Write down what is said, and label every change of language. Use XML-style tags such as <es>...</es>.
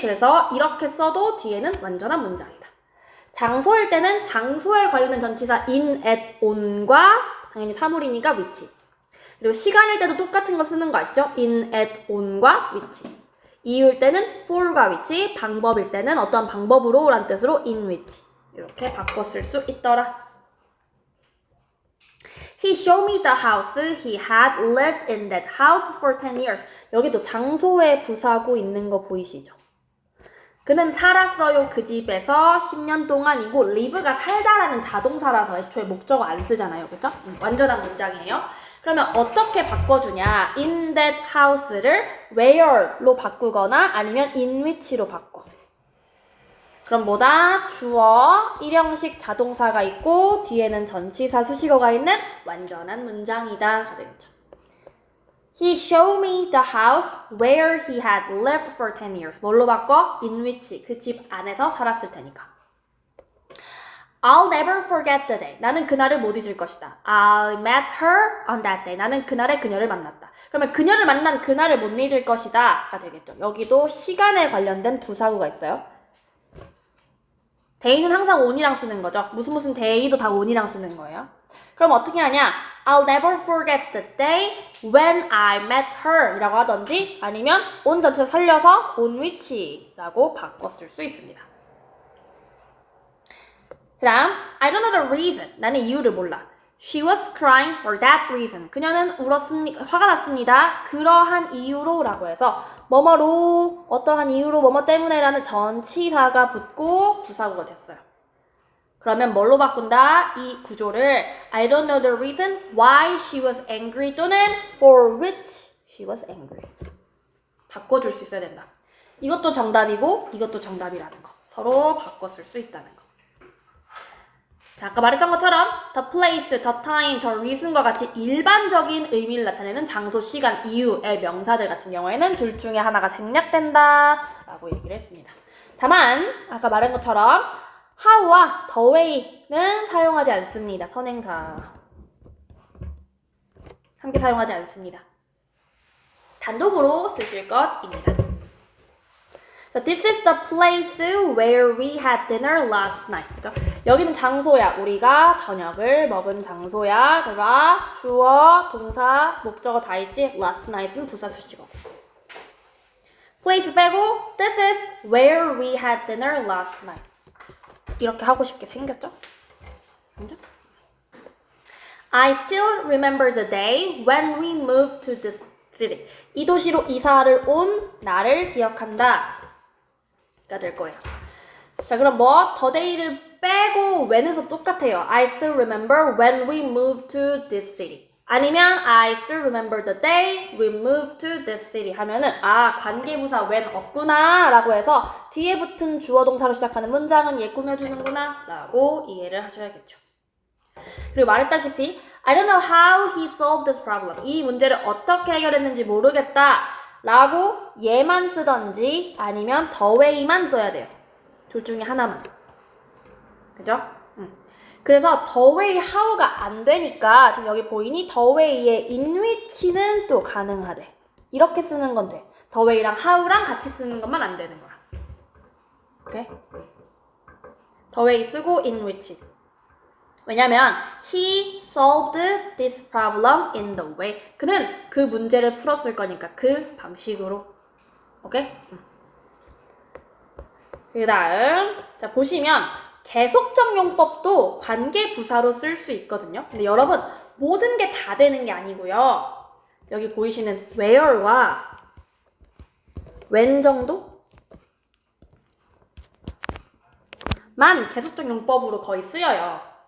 <ko>그래서 이렇게 써도 뒤에는 완전한 문장이다. 장소일 때는 장소에 관련된 전치사 in, at, on과 당연히 사물이니까 위치. 그리고 시간일 때도 똑같은 거 쓰는 거 아시죠? in, at, on과 위치. 이유일 때는 for과 위치, 방법일 때는 어떤 방법으로 라는 뜻으로 in which. 이렇게 바꿔 쓸 수 있더라.</ko> <en>He showed me the house. He had lived in that house for 10 years.</en> <ko>여기도 장소에 부사구 있는 거 보이시죠? 그는 살았어요. 그 집에서 10년 동안이고, live가 살다라는 자동사라서 애초에 목적어 안 쓰잖아요. 그죠? 완전한 문장이에요. 그러면 어떻게 바꿔주냐? in that house를 where로 바꾸거나 아니면 in which로 바꿔. 그럼 뭐다? 주어, 일형식 자동사가 있고 뒤에는 전치사 수식어가 있는 완전한 문장이다. 되겠죠.</ko> <en>He showed me the house where he had lived for 10 years.</en> <ko>뭘로 바꿔? in which. 그 집 안에서 살았을 테니까.</ko> <en>I'll never forget the day.</en> <ko>나는 그날을 못 잊을 것이다.</ko> <en>I met her on that day.</en> <ko>나는 그날에 그녀를 만났다. 그러면 그녀를 만난 그날을 못 잊을 것이다 가 되겠죠. 여기도 시간에 관련된 부사구가 있어요. day는 항상 on이랑 쓰는 거죠. 무슨 day도 다 on이랑 쓰는 거예요. 그럼 어떻게 하냐?</ko> <en>I'll never forget the day when I met her</en> <ko>이라고 하던지, 아니면 on 전체를 살려서 on which 라고 바꿔 쓸 수 있습니다. 그 다음,</ko> <en>I don't know the reason.</en> <ko>나는 이유를 몰라.</ko> <en>She was crying for that reason.</en> <ko>그녀는 화가 났습니다. 그러한 이유로 라고 해서 뭐뭐로, 어떠한 이유로, 뭐뭐 때문에 라는 전치사가 붙고 부사구가 됐어요. 그러면 뭘로 바꾼다? 이 구조를</ko> <en>I don't know the reason why she was angry</en> <ko>또는</ko> <en>for which she was angry.</en> <ko>바꿔줄 수 있어야 된다. 이것도 정답이고 이것도 정답이라는 거. 서로 바꿔 쓸 수 있다는 거. 자, 아까 말했던 것처럼 the place, the time, the reason과 같이 일반적인 의미를 나타내는 장소, 시간, 이유의 명사들 같은 경우에는 둘 중에 하나가 생략된다 라고 얘기를 했습니다. 다만 아까 말한 것처럼 how와 the way는 사용하지 않습니다. 선행사 함께 사용하지 않습니다. 단독으로 쓰실 것입니다.</ko> <en>So this is the place where we had dinner last night.</en> <ko>그죠? 여기는 장소야. 우리가 저녁을 먹은 장소야. 잘 봐. 주어, 동사, 목적어 다 있지? Last night은 부사 수식어.</ko> <en>place</en> <ko>빼고</ko> <en>this is where we had dinner last night.</en> <ko>이렇게 하고 싶게 생겼죠? 그죠?</ko> <en>I still remember the day when we moved to this city.</en> <ko>이 도시로 이사를 온 날을 기억한다. 가 될 거예요. 자, 그럼 뭐? the day를 빼고 when에서 똑같아요.</ko> <en>I still remember when we moved to this city.</en> <ko>아니면</ko> <en>I still remember the day we moved to this city</en> <ko>하면은 아, 관계부사 when 없구나 라고 해서 뒤에 붙은 주어 동사로 시작하는 문장은 얘 꾸며주는구나 라고 이해를 하셔야겠죠. 그리고 말했다시피</ko> <en>I don't know how he solved this problem.</en> <ko>이 문제를 어떻게 해결했는지 모르겠다 라고 얘만 쓰던지 아니면 the way만 써야 돼요. 둘 중에 하나만. 그죠? 그래서 the way how가 안 되니까 지금 여기 보이니 the way의 in which는 또 가능하대. 이렇게 쓰는 건 돼. the way랑 how랑 같이 쓰는 것만 안 되는 거야. 오케이?</ko> <en>the way</en> <ko>쓰고</ko> <en>in which.</en> <ko>왜냐면</ko> <en>he solved this problem in the way.</en> <ko>그는 그 문제를 풀었을 거니까 그 방식으로. 오케이? 그 다음 자 보시면 계속적 용법도 관계부사로 쓸 수 있거든요. 근데 여러분 모든 게 다 되는 게 아니고요. 여기 보이시는 where와 when 정도만 계속적 용법으로 거의 쓰여요.</ko>